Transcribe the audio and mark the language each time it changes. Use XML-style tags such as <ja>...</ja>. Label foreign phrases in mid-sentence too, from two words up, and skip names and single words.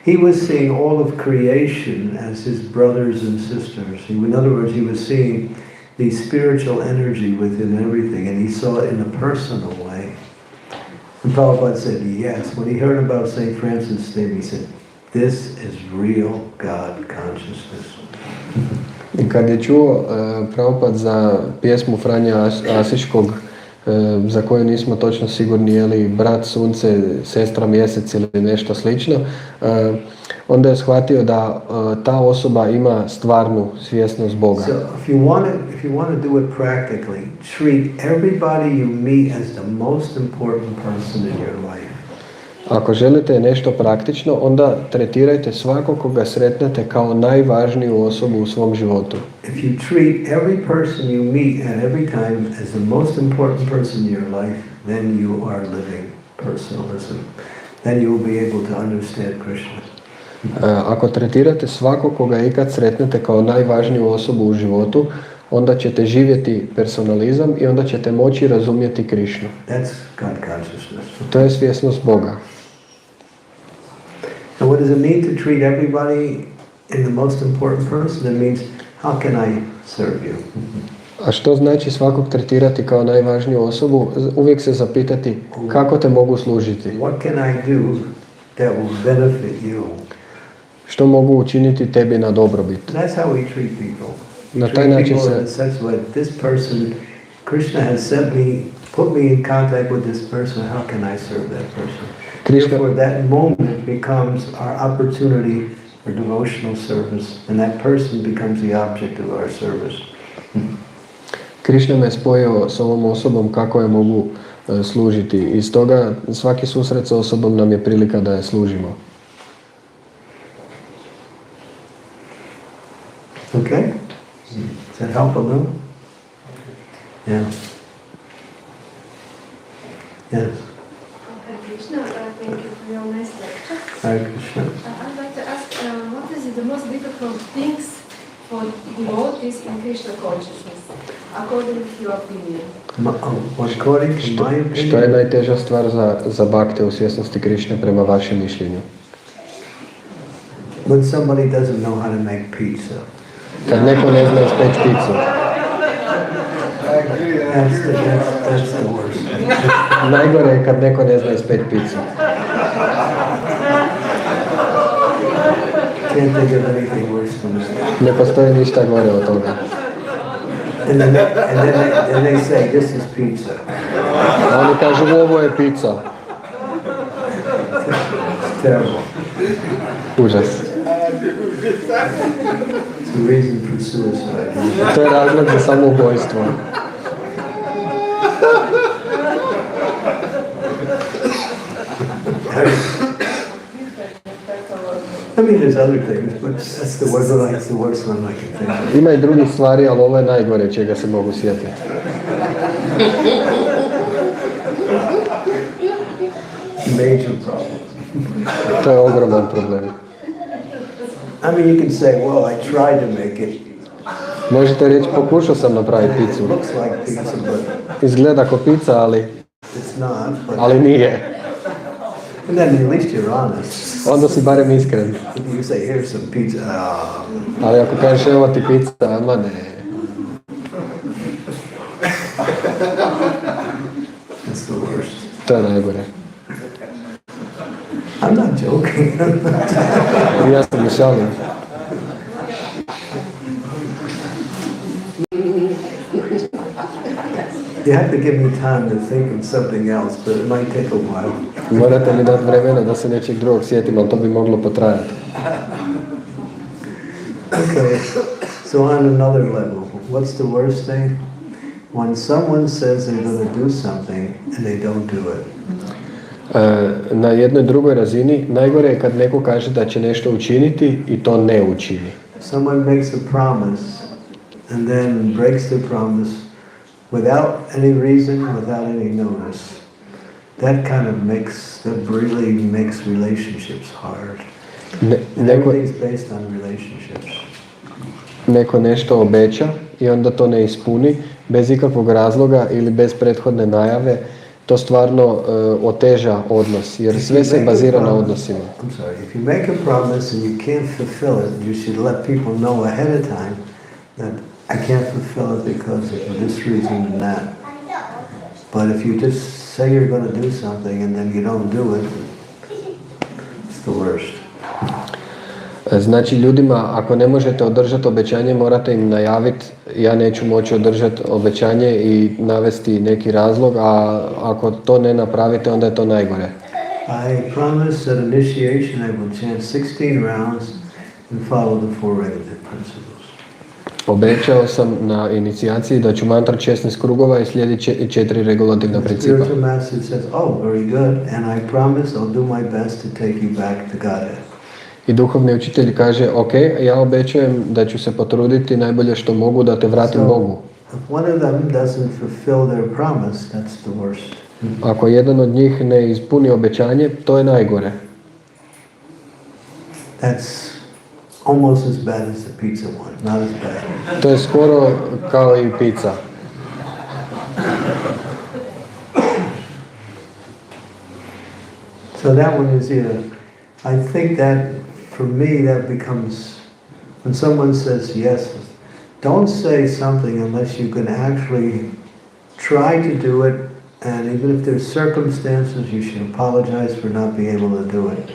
<en>He was seeing all of creation as his brothers and sisters. In other words, he was seeing the spiritual energy within everything, and he saw it in a personal way. And Prabhupada said yes. When he heard about St. Francis' name, he said, this is real God consciousness.</en> <hr>I kad je čuo Prabhupada za pjesmu Franja Asiškog, za koju nismo točno sigurni je li brat sunce, sestra mjesec ili nešto slično, onda je shvatio da ta osoba ima stvarnu svjesnost Boga.</hr> <en>So if you want to do it practically, treat everybody you meet as the most important person in your life.</en> <hr>Ako želite nešto praktično, onda tretirajte svakog koga sretnete kao najvažniju osobu u svom životu.</hr> <en>If you treat every person you meet at every time as the most important person in your life, then you are living personalism. Then you will be able to understand Krishna.</en> <hr>Ako tretirate svakog koga ikad sretnete kao najvažniju osobu u životu, onda ćete živjeti personalizam i onda ćete moći razumjeti Krišnu.</hr> <en>That's God consciousness.</en> <hr>To je svjesnost Boga.</hr> <en>And what does it mean to treat everybody in the most important person? It means, how can I serve you?</en> <hr>A što znači svakog tretirati kao najvažniju osobu? Uvijek se zapitati kako te mogu služiti.</hr> <en>What can I do that will benefit you?</en> <hr>Što mogu učiniti tebi na dobrobit?</hr> <en>That's how we treat people.</en> <hr>Na taj način se</hr> <en>this person, Krishna has sent me, put me in contact with this person, how can I serve that person? Therefore that moment becomes our opportunity for devotional service, and that person becomes the object of our service.</en> <hr>Krišna me spojio s ovom osobom kako je mogu služiti. I stoga svaki susret s osobom nam je prilika da je služimo.</hr> <en>Okay? Does that help a little? Yeah. Yes. Krishna, thank you for your nice lecture. Hare Krishna. I'd like to ask, what is the most difficult things for devotees in Krishna consciousness, according to your opinion? According to my opinion.</en> <hr>Što je najteža stvar za bhakte u svjesnosti Krišne prema vašem mišljenju?</hr> <en>When somebody doesn't know how to make pizza.</en> <hr>Kad neko ne zna ispeći picu.</hr> <en>That's the worst.</en> <hr>Najgore je kad neko ne zna ispeći picu.</hr> <en>Can't think of anything worse than that.</en> <hr>Ne postoji ništa gore od toga.</hr> <en>And they say, this is pizza.</en> <hr>A oni kažu, ovo je pizza.</hr> <en>It's terrible.</en> <hr>Užas.</hr> <en>It's a reason for suicide.</en> <hr>To je razlog za samoubojstvo.</hr> <en>I mean, there's other things, but that's the worst one I can think of.</en> <hr>Ima i drugih stvari, ali ovo je najgore čega se mogu sjetiti.</hr> <en>Major problem.</en> <hr>To je ogroman problem.</hr> <en>I mean, you can say, well, I tried to make it.</en> <hr>Možete reći, pokušao sam napraviti picu.</hr> <en>It looks like pizza, but</en> <hr>Izgleda ko pizza, ali</hr> <en>it's not. But</en> <hr>ali nije.</hr> <en>and then at least you're honest.</en> <hr>Onda si barem iskren.</hr> <en>You say, here's some pizza.</en> <hr>Ali ako kažeš, evo ti pizza, ama ne.</hr> <en>That's the worst.</en> <hr>To je najgore.</hr> <en>I'm not joking.</en> <hr>Ja sam šalim.</hr> <en>You have to give me time to think of something else, but it might take a while.</en> <hr>Morate mi dati vremena da se nečeg drugog sjetim, ali to bi moglo potrajati.</hr> <en>Okay, so on another level, what's the worst thing? When someone says they're going to do something and they don't do it.</en> <hr>Na jednoj drugoj razini, najgore je kad neko kaže da će nešto učiniti i to ne učini.</hr> <en>Someone makes a promise and then breaks the promise without any reason, without any notice. That kind of really makes relationships hard. Everything's based on relationships.</en> <hr>Neko nešto obeća i onda to ne ispuni bez ikakvog razloga ili bez prethodne najave. to stvarno oteža odnos, jer sve se bazira na odnosima.</hr> <en>I'm sorry, if you make a promise and you can't fulfill it, you should let people know ahead of time that I can't fulfill it because of this reason and that. But if you just say you're going to do something and then you don't do it, it's the worst.</en> <hr>Znači ljudima, ako ne možete održati obećanje, morate im najaviti ja neću moći održati obećanje i navesti neki razlog, a ako to ne napravite, onda je to najgore.</hr> <en>I promise at initiation I will chant 16 rounds and follow the four regulative principles.</en> <hr>Obećao sam na inicijaciji da ću mantrat 16 krugova i slijediti 4 regulativna principa.</hr> <en>The spiritual master says, oh, very good, and I promise I'll do my best to take you back to Godhead.</en> <hr>I duhovni učitelj kaže, ok, ja obećajem da ću se potruditi najbolje što mogu da te vratim Bogu.</hr> <en>If one of them doesn't fulfill their promise, that's the worst.</en> <hr>Ako jedan od njih ne ispuni obećanje, to je najgore.</hr> <en>That's almost as bad as the pizza one, not as bad.</en> <hr>To je skoro kao i pizza.</hr> <en>So that one is, I think that for me that becomes, when someone says yes, don't say something unless you can actually try to do it, and even if there's circumstances, you should apologize for not being able to do it.</en>